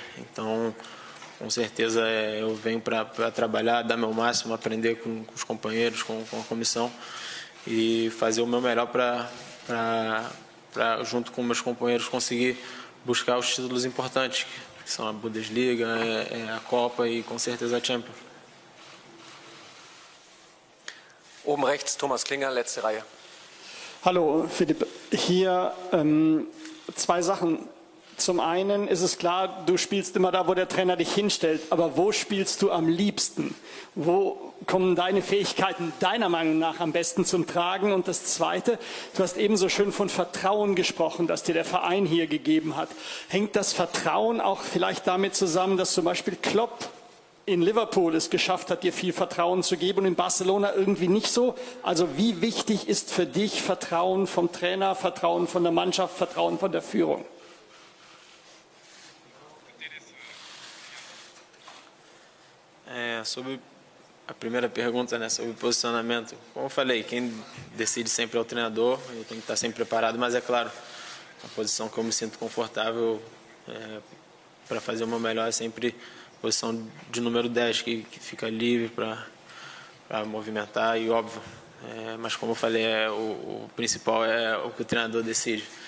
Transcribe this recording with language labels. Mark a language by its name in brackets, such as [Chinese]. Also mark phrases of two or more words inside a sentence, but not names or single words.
[Portuguese] Então, com certeza eu venho para trabalhar, dar meu máximo, aprender com os companheiros, com a comissão, e fazer o meu melhor para junto com meus companheiros, conseguir buscar os títulos importantes, que são a Bundesliga, a Copa e com certeza a Champions. [German] Oben rechts Thomas Klinger, letzte Reihe. Hallo Philipp, hier 2 Sachen. Zum einen ist es klar, du spielst immer da, wo der Trainer dich hinstellt, aber wo spielst du am liebsten? Wo kommen deine Fähigkeiten deiner Meinung nach am besten zum Tragen? Und das Zweite, du hast ebenso schön von Vertrauen gesprochen, das dir der Verein hier gegeben hat. Hängt das Vertrauen auch vielleicht damit zusammen, dass zum Beispiel Klopp in Liverpool es geschafft hat, dir viel Vertrauen zu geben und in Barcelona irgendwie nicht so? Also wie wichtig ist für dich Vertrauen vom Trainer, Vertrauen von der Mannschaft, Vertrauen von der Führung? [Portuguese] Sobre a primeira pergunta, né, sobre posicionamento, como eu falei, quem decide sempre é o treinador, eu tenho que estar sempre preparado, mas é claro, a posição que eu me sinto confortável para fazer o meu melhor é sempre a posição de número 10, que fica livre para movimentar e óbvio, mas como eu falei, o principal é o que o treinador decide.